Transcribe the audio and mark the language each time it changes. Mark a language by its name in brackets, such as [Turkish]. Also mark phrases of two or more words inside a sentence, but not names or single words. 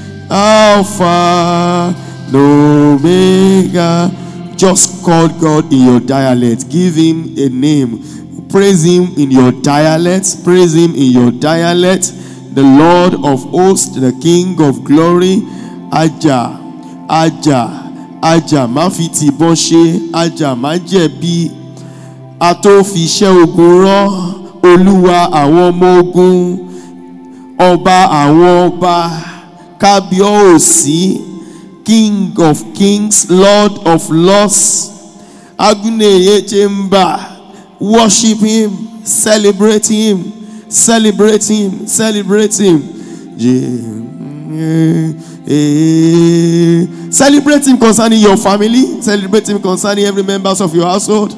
[English] Alpha and Omega. Just call God in your dialect. Give him a name. Praise him in your dialect. Praise him in your dialect. The Lord of hosts, the King of glory. [Yoruba] Aja, Aja, Aja, Mafiti Boshe, Aja, Majebi, Atofishe Oguro, Oluwa àwọn ọmọ ogun, Ọba àwọn ọba, Kábíyèsí, [English] King of kings, Lord of lords. [Yoruba] Aguneye Chemba. [English] Worship him, celebrate him, celebrate him, celebrate him. Celebrate him concerning your family, celebrate him concerning every members of your household.